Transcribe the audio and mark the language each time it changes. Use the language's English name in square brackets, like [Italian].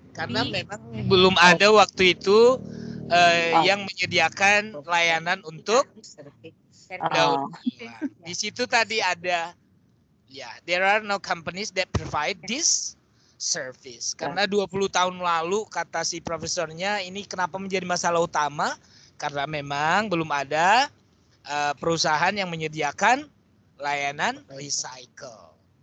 [Indonesian] Karena memang belum ada waktu itu yang menyediakan layanan untuk daur ulang. Di situ tadi ada [English] Ya, there are no companies that provide this service. [Indonesian] Karena 20 tahun lalu kata si profesornya ini kenapa menjadi masalah utama? Karena memang belum ada perusahaan yang menyediakan layanan recycle.